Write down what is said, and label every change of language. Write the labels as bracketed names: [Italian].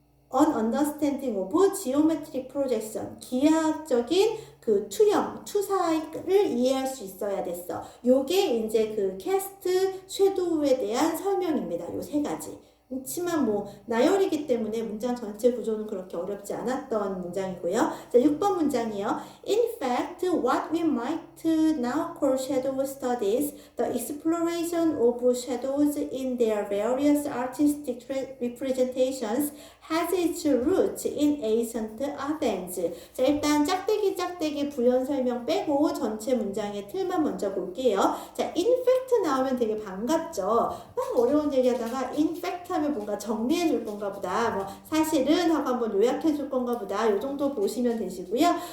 [English] an understanding of geometric projection, [Korean] 기하학적인 그 투사를 이해할 수 있어야 됐어. 요게 이제 그 캐스트 섀도우에 대한 설명입니다. 요 세 가지. 그렇지만 뭐 나열이기 때문에 문장 전체 구조는 그렇게 어렵지 않았던 문장이고요. 자, 6번 문장이요. [English] In fact, what we might now call shadow studies, the exploration of shadows in their various artistic representations, has its roots in ancient Athens. [Korean] 자, 일단 짝대기 부연 설명 빼고 전체 문장의 틀만 먼저 볼게요. 자, in fact 나오면 되게 반갑죠. 막 어려운 얘기하다가 in fact 하면 뭔가 정리해 줄 건가 보다, 뭐 사실은 하고 한번 요약해 줄 건가 보다, 요 정도 보시면 되시고요.